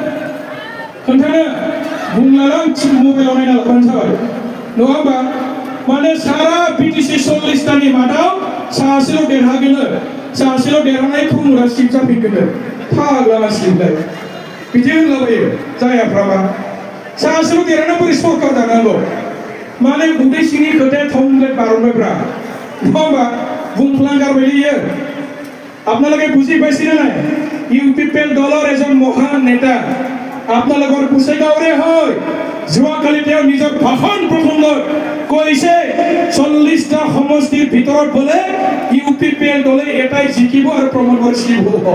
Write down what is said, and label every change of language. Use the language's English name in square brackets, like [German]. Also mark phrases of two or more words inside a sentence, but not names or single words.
[Bodo] बुंलाला आं मबाइलाव नायना लाबानो जाबाय नङा होमबा माने सारा BTC 40टानि मादाव सासेल' देरहागोन सासेल' देरहानाय प्रमोदा सिप जाफिनगोन फाग्ला मानसिलाय बिदि होनलाबायो जायाफ्रामा सासेल' देरहाना बोरै सरकार दानांगौ माने उदै सिंनि खोथाया थंब्लेट बारनबायब्रा नङा होमबा बुंफ्लांगारबायलै इयो [Assamese] আপোনালোকে বুজি পাইছেনে নাই UPPL দলৰ এজন মহান নেতা আপোনালোকৰ গোসাইগাঁৱৰে হয় যোৱাকালি তেওঁ নিজৰ ভাষণ প্ৰসংগত কৈছে 40টা সমষ্টিৰ ভিতৰত বলে UPPL দলে এটাই জিকিব আৰু প্ৰমোদ বড়ো জিকিব